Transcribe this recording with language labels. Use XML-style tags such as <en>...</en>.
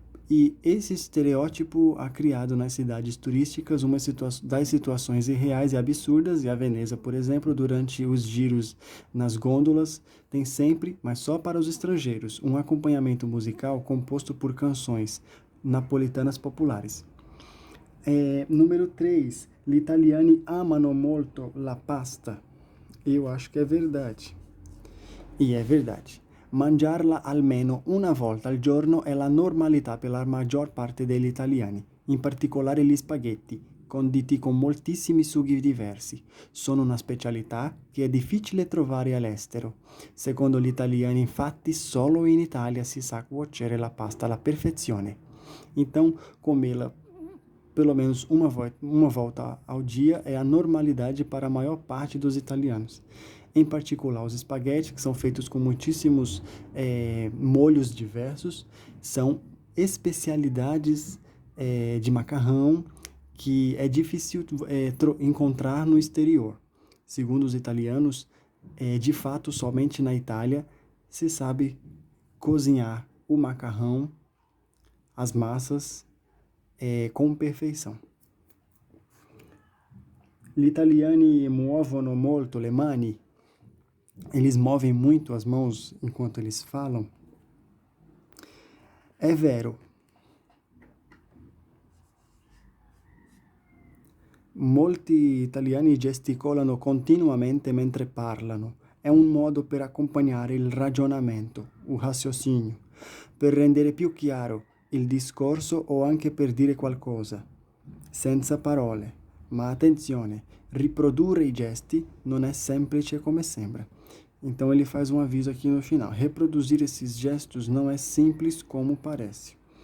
<pt>E esse estereótipo ha criado nas cidades turísticas das situações irreais e absurdas, e a Veneza, por exemplo, durante os giros nas gôndolas, tem sempre, mas só para os estrangeiros, um acompanhamento musical composto por canções napolitanas populares. Número 3,</pt> <it>gli italiani amano molto la pasta.</it> <pt>Eu acho que é verdade. E é verdade.</pt> <it>Mangiarla almeno una volta al giorno è la normalità per la maggior parte degli italiani, in particolare gli spaghetti, conditi con moltissimi sughi diversi. Sono una specialità che è difficile trovare all'estero. Secondo gli italiani, infatti, solo in Italia si sa cuocere la pasta alla perfezione.</it> <pt>Então, comê-la pelo menos uma volta ao dia é a normalidade para a maior parte dos italianos. Em particular, os espaguetes, que são feitos com muitíssimos molhos diversos, são especialidades de macarrão que é difícil encontrar no exterior. Segundo os italianos, de fato, somente na Itália se sabe cozinhar o macarrão, as massas, com perfeição.</pt> <it>Gli italiani muovono molto le mani.</it> <pt>Eles movem muito as mãos enquanto eles falam.</pt> <it>È vero. Molti italiani gesticolano continuamente mentre parlano. È un modo per accompagnare il ragionamento, il raciocinio, per rendere più chiaro il discorso o anche per dire qualcosa, senza parole. Ma attenzione, riprodurre i gesti non è semplice come sembra.</it> <pt>Então ele faz um aviso aqui no final. Reproduzir esses gestos não é simples como parece.</pt>